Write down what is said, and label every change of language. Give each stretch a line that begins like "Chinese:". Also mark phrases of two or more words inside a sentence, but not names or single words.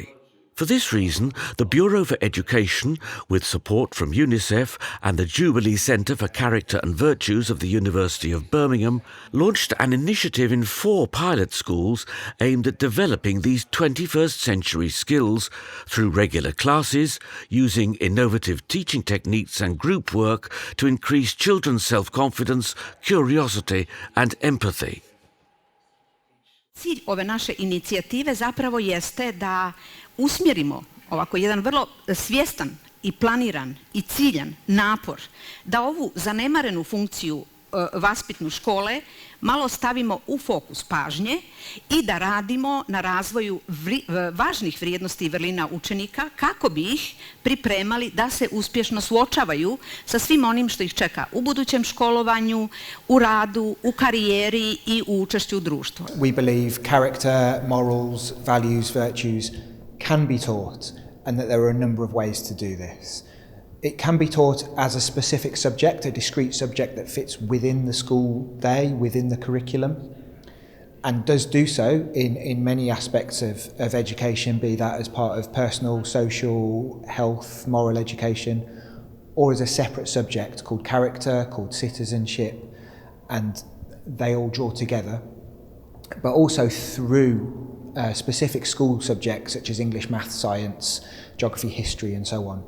English: For this reason, the Bureau for Education, with support from UNICEF and the Jubilee Centre for Character and Virtues of the University of Birmingham, launched an initiative in 4 pilot schools aimed at developing these 21st century skills through regular classes, using innovative teaching techniques and group work to increase children's self-confidence, curiosity and empathy.
Serbian: Cilj ove naše inicijative zapravo jeste da usmjerimo ovako jedan vrlo svjestan i planiran i ciljan napor da ovu zanemarenu funkciju vaspitnu škole malo stavimo u fokus pažnje i da radimo na razvoju važnih vrijednosti i vrlina učenika kako bi ih pripremali da se uspješno suočavaju sa svim onim što ih čeka u budućem školovanju, u radu, u karijeri i u učešću u društvu.
English: We believe character, morals, values, virtues can be taught, and that there are a number of ways to do this. It can be taught as a specific subject, a discrete subject that fits within the school day, within the curriculum, and does do so in many aspects of education, be that as part of personal, social, health, moral education, or as a separate subject called character, called citizenship, and they all draw together, but also through specific school subjects such as English, math, science, geography, history, and so on.